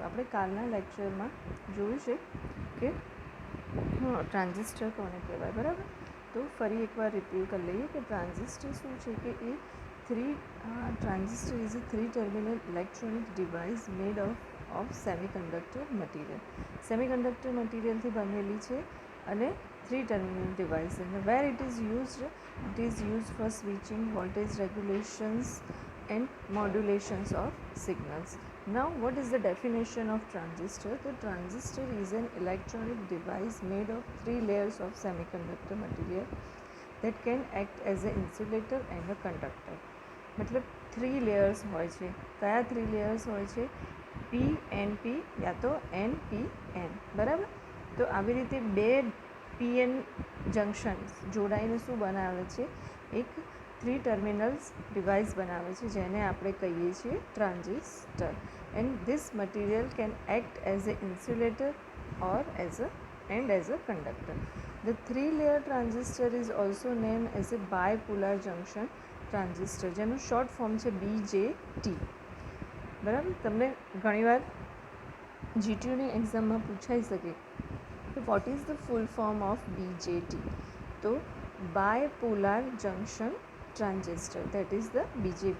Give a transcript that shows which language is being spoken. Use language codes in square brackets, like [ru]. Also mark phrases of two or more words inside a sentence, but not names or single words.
[gu] આપણે કાલના લેક્ચરમાં જોયું છે કે ટ્રાન્ઝિસ્ટર કોને કહેવાય, બરાબર. તો ફરી એકવાર રિપીટ કરી લઈએ કે ટ્રાન્ઝિસ્ટર શું છે કે એ [en] transistor is a 3 terminal electronic device made of semiconductor material. [gu] સેમિકન્ડક્ટર મટીરિયલથી બનેલી છે અને [en] 3 terminal device, and where it is used for switching, voltage regulations and modulations of signals. Now what is the definition of transistor? The transistor is an electronic device made of 3 layers of semiconductor material that can act as an insulator and a conductor. [gu] मतलब 3 layers હોય છે. કયા 3 layers હોય છે? PNP યા તો NPN, બરાબર. તો આવી રીતે બે PN જંક્શન્સ જોડાઈને શું બનાવે છે? એક [en] 3 terminals device [gu] બનાવે છે જેને આપણે કહીએ છીએ ટ્રાન્ઝિસ્ટર. [en] and this material can act as a insulator or as a conductor. The 3-layer transistor is also named as a bipolar junction transistor, [gu] જેનું [en] short form [gu] છે BJT, બરાબર. તમને ઘણીવાર GTUની એક્ઝામમાં પૂછાઈ શકે તો [en] what is the full form of BJT? તો bipolar junction transistor, that is the BJP.